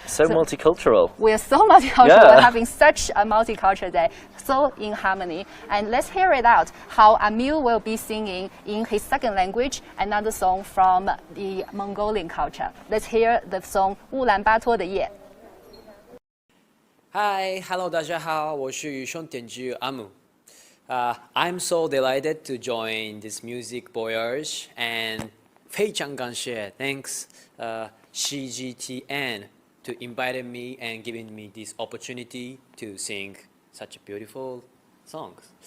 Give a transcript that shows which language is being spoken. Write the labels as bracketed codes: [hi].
[en] So multicultural. We're so multicultural, having such a multicultural day, so in harmony. And let's hear it out, how Amil will be singing in his second language another song from the Mongolian culture. Let's hear the song 乌兰巴托的夜。 Hi, hello, [zh] 大家好，我是羽生点之阿姆。 [en] I'm so delighted to join this music voyage, and [zh] 非常感谢 [en] thanks CGTN to inviting me and giving me this opportunity to sing such beautiful songs.